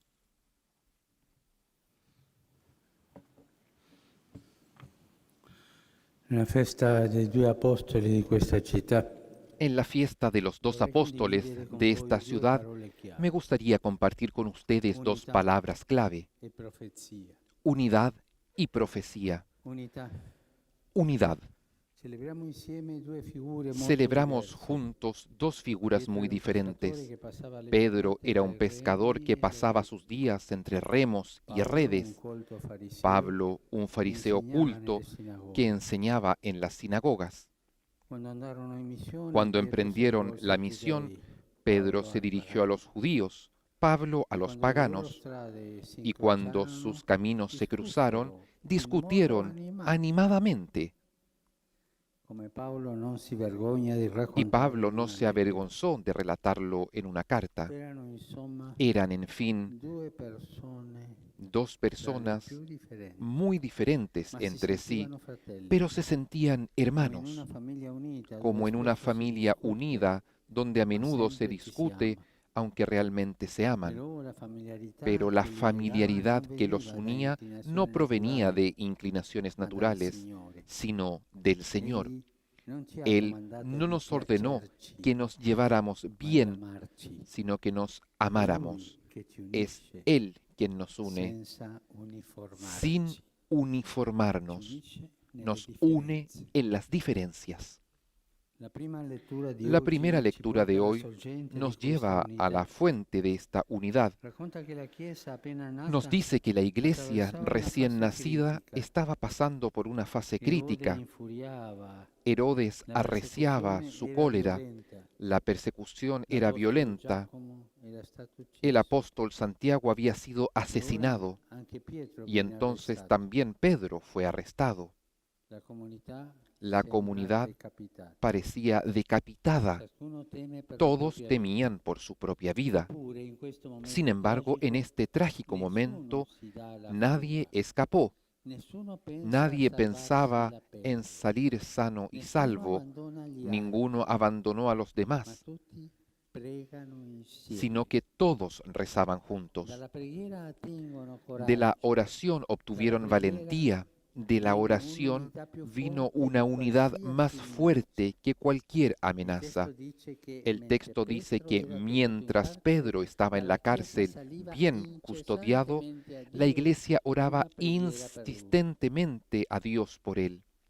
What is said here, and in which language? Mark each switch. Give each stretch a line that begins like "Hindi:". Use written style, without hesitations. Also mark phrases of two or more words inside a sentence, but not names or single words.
Italian: Nella festa dei due apostoli di questa città,
Spanish: En la fiesta de los dos apóstoles de esta ciudad, me gustaría compartir con ustedes dos palabras clave:
Italian: e profezia.
Spanish: unidad y profecía.
Italian: Unità.
Spanish: Unidad.
Italian: Celebriamo insieme due figure molto
Spanish: Celebramos
Italian: diverse.
Spanish: juntos dos figuras muy
Italian: Pietro era un pescatore
Spanish: diferentes.
Italian: che passava le
Spanish: Pedro
Italian: giornate
Spanish: era
Italian: tra
Spanish: un
Italian: i
Spanish: pescador
Italian: remi
Spanish: que
Italian: e
Spanish: pasaba
Italian: le
Spanish: sus días entre remos y
Italian: Paolo,
Spanish: redes.
Italian: un colto fariseo,
Spanish: Pablo, un fariseo
Italian: insegnava
Spanish: culto
Italian: nelle sinagoghe.
Spanish: que enseñaba en las sinagogas.
Italian: Quando andarono in missione,
Spanish: Cuando
Italian: Pietro si
Spanish: emprendieron
Italian: rivolse
Spanish: la
Italian: ai
Spanish: misión,
Italian: giudei,
Spanish: Pedro
Italian: Paolo
Spanish: se
Italian: ai
Spanish: dirigió a los
Italian: pagani.
Spanish: judíos, Pablo a
Italian: E
Spanish: los
Italian: quando le loro
Spanish: paganos,
Italian: strade si
Spanish: y cuando
Italian: incrociarono,
Spanish: sus caminos se cruzaron,
Italian: discussero in modo
Spanish: discutieron
Italian: animato,
Spanish: animadamente,
Italian: come Paolo non si vergogna di
Spanish: Y
Italian: raccontare
Spanish: Pablo
Italian: in
Spanish: no
Italian: una
Spanish: se
Italian: lettera.
Spanish: avergonzó de relatarlo en una carta.
Italian: Erano insomma
Spanish: Eran, en fin,
Italian: due persone
Spanish: dos
Italian: dalle
Spanish: personas
Italian: più differenti,
Spanish: muy diferentes
Italian: ma si
Spanish: entre sí,
Italian: sentivano fratelli,
Spanish: pero se sentían
Italian: come in
Spanish: hermanos,
Italian: una famiglia unita
Spanish: como
Italian: dove
Spanish: en una
Italian: spesso si
Spanish: familia
Italian: discute,
Spanish: unida donde a
Italian: ma
Spanish: menudo se
Italian: sempre ci si
Spanish: discute,
Italian: ama.
Spanish: aunque realmente se aman.
Italian: Però la familiarità
Spanish: Pero la
Italian: che li legava
Spanish: familiaridad
Italian: non
Spanish: que los
Italian: veniva da
Spanish: unía no
Italian: inclinazioni
Spanish: provenía
Italian: naturali,
Spanish: de inclinaciones
Italian: ma dal
Spanish: naturales,
Italian: Signore.
Spanish: sino del Señor.
Italian: Egli non ci ha
Spanish: Él
Italian: comandato
Spanish: no
Italian: di
Spanish: nos ordenó
Italian: piacerci,
Spanish: que nos lleváramos
Italian: ma di
Spanish: bien,
Italian: amarci.
Spanish: sino que nos
Italian: È
Spanish: amáramos.
Italian: Lui che ci
Spanish: Es
Italian: unisce
Spanish: Él quien nos une
Italian: senza
Spanish: sin
Italian: uniformarci. Ci
Spanish: uniformarnos.
Italian: unisce nelle
Spanish: Nos une
Italian: differenze.
Spanish: en las diferencias.
Italian: La prima lettura di
Spanish: La primera
Italian: oggi ci
Spanish: lectura
Italian: porta
Spanish: de
Italian: alla
Spanish: hoy
Italian: sorgente di
Spanish: nos
Italian: questa
Spanish: lleva a la
Italian: unità.
Spanish: fuente de esta unidad.
Italian: Racconta che la Chiesa appena
Spanish: Nos
Italian: nata
Spanish: dice que la iglesia
Italian: attraversava una
Spanish: recién
Italian: fase
Spanish: nacida
Italian: critica.
Spanish: estaba pasando por una fase
Italian: Erode
Spanish: crítica.
Italian: infuriava,
Spanish: Herodes
Italian: la
Spanish: arreciaba
Italian: persecuzione
Spanish: su
Italian: era
Spanish: cólera,
Italian: violenta.
Spanish: la persecución era
Italian: L'apostolo
Spanish: violenta,
Italian: Giacomo era stato
Spanish: el
Italian: ucciso.
Spanish: apóstol Santiago había sido
Italian: E ora
Spanish: asesinado
Italian: anche Pietro
Spanish: y
Italian: viene
Spanish: entonces
Italian: arrestato.
Spanish: también Pedro fue arrestado.
Italian: La comunità
Spanish: La
Italian: sembra
Spanish: comunidad
Italian: decapitata.
Spanish: parecía decapitada.
Italian: Ciascuno teme per la
Spanish: Todos
Italian: propria
Spanish: temían por su propia vida.
Italian: Eppure, in questo
Spanish: Sin
Italian: momento
Spanish: embargo, en
Italian: tragico,
Spanish: este trágico
Italian: nessuno
Spanish: momento,
Italian: si dà alla
Spanish: nadie
Italian: fuga.
Spanish: escapó.
Italian: Nessuno pensa a
Spanish: Nadie
Italian: salvarsi
Spanish: pensaba
Italian: la
Spanish: en
Italian: pelle.
Spanish: salir sano y
Italian: Nessuno
Spanish: salvo.
Italian: abbandona gli
Spanish: Ninguno
Italian: altri,
Spanish: abandonó a los
Italian: ma
Spanish: demás,
Italian: tutti pregano insieme.
Spanish: sino que todos rezaban juntos.
Italian: Dalla preghiera attingono
Spanish: De la
Italian: coraggio.
Spanish: oración obtuvieron valentía. De la oración vino una unidad más fuerte que cualquier amenaza. El texto dice que mientras Pedro estaba en la cárcel, bien custodiado, la iglesia oraba insistentemente a Dios por él.